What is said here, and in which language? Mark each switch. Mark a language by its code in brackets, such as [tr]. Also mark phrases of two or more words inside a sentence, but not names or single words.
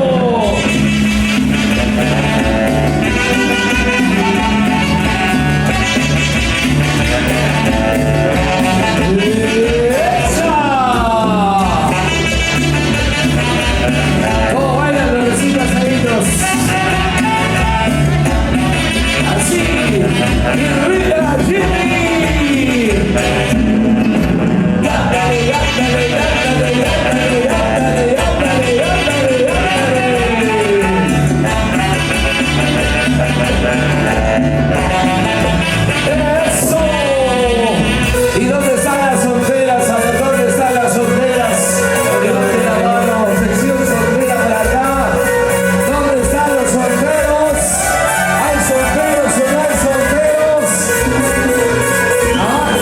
[es] ¿Cómo bailan los recién casaditos? Así, Lidomira, Jimmy. Gándale, gándale, gándale, gándale, gándale, gándale, gándale, gándale. ¡Eso! ¿Y dónde están las solteras? A ver, ¿dónde están las solteras? Levanten la mano, sección soltera para acá. ¿Dónde están los solteros? ¿Hay solteros o no hay solteros? ¿Ah?